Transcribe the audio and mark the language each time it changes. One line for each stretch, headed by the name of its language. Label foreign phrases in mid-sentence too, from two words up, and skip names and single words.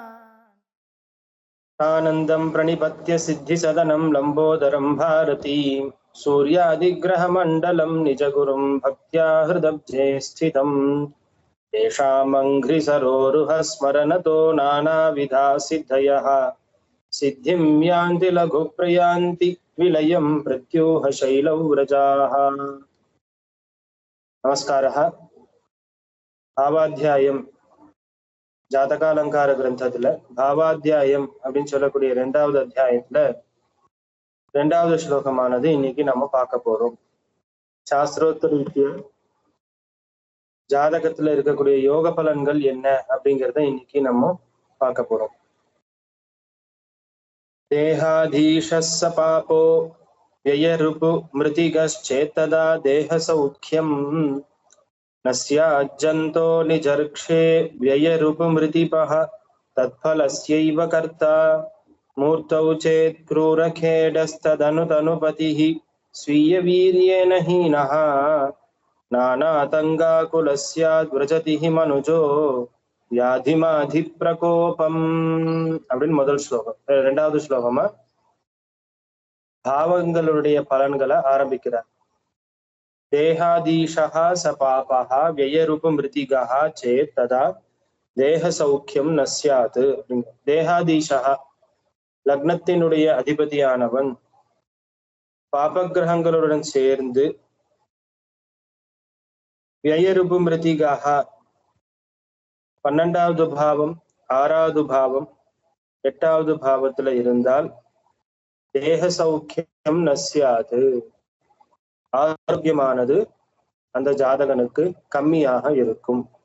Sanskrit: आनन्दं प्रणिपत्य सिद्धिसदनं लम्बोदरं भारती सूर्यादिग्रहमण्डलं निजगुरुं भक्त्या हृदब्जे स्थितम् तेषामङ्घ्रिसरोरुह स्मरनतो नानाविधा सिद्धयः सिद्धिं यान्ति लघुप्रयान्ति विलयं प्रत्यूह शैलौ व्रजाः। नमस्कारः। भावाध्यायं
Tamil: ஜாதகாலங்கார கிரந்தத்துல பாவாத்தியாயம் அப்படின்னு சொல்லக்கூடிய 2வது அத்தியாயத்துல 2வது ஸ்லோகமானது இன்னைக்கு நம்ம பார்க்க போறோம். சாஸ்திரோத்தர ரீதியா ஜாதகத்துல இருக்கக்கூடிய யோக பலன்கள் என்ன அப்படிங்கிறத இன்னைக்கு நம்ம பார்க்க போறோம்.
Sanskrit: देहाधीशस्स पापो व्ययरिपु मृतिगश्चेत्तदा देह सौख्यं नश्याज्जन्तो निजर्क्षे व्ययरूपमृतिपः तत्फलस्यैव कर्ता मूर्तौ चेत् क्रूरखेडस्तदनुतनुपतिः स्वीयवीर्येण हीनः नानातङ्गाकुलस्याद् व्रजतिः मनुजो व्याधिमाधिप्रकोपम्
Tamil: அப்படின்னு முதல் ஸ்லோகம். 2வது ஸ்லோகமா பாவங்களுடைய பலன்களை ஆரம்பிக்கிறார்.
Sanskrit: தேகாதீஷः स पापः व्ययरूपमृतिगः चेत् तदा देह सौख्यं नश्यात्.
Tamil: தேகாதீஷः லக்னத்தினுடைய அதிபதியானவன் பாபகிரகங்களுடன் சேர்ந்து व्ययरूपमृतिகः 12வது பாவம் 6வது பாவம் 8வது பாவத்துல இருந்தால்
Sanskrit: देह सौख्यं नश्यात्,
Tamil: ஆரோக்கியமானது அந்த ஜாதகனுக்கு கம்மியாக இருக்கும்.